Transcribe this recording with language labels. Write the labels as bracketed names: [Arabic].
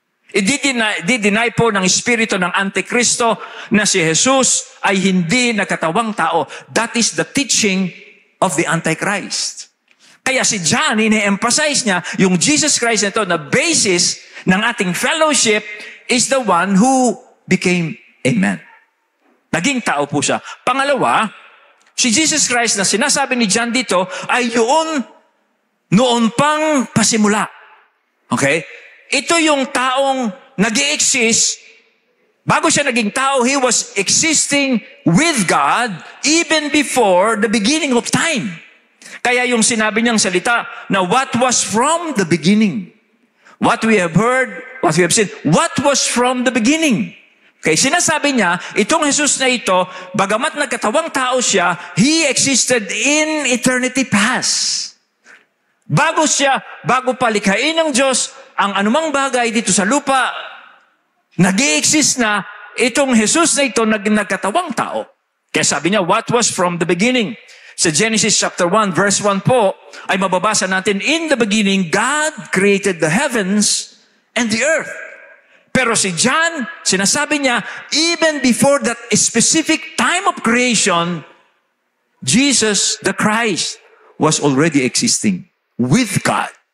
[Filipino] Deny po ng espiritu ng Antikristo na si Jesus ay hindi nagkatawang tao. [English] That is the teaching of the Antichrist. [Filipino] Kaya si John, ine-emphasize niya yung Jesus Christ na ito na basis ng ating fellowship [English] is the one who became a man. [Filipino] Naging tao po siya. Pangalawa, si Jesus Christ na sinasabi ni John dito ay yun noon pang pasimula. Okay? Ito yung taong nag-i-exist. Bago siya naging tao, [English] he was existing with God even before the beginning of time. [Filipino] Kaya yung sinabi niyang salita na [English] what was from the beginning. What we have heard, what we have seen, what was from the beginning. [Filipino] Okay, sinasabi niya, itong Jesus na ito, bagamat nagkatawang tao siya, [English] he existed in eternity past. [Filipino] Bago palikhain ng Diyos, ang anumang bagay dito sa lupa, nag-i-exist na itong Jesus na ito nagkatawang tao. Kaya sabi niya, [English] what was from the beginning. [Filipino] Sa Genesis chapter 1, verse 1 po, ay mababasa natin, [English] in the beginning, God created the heavens and the earth. [Filipino] Pero si John, sinasabi niya, [English] even before that specific time of creation, Jesus, the Christ, was already existing with God.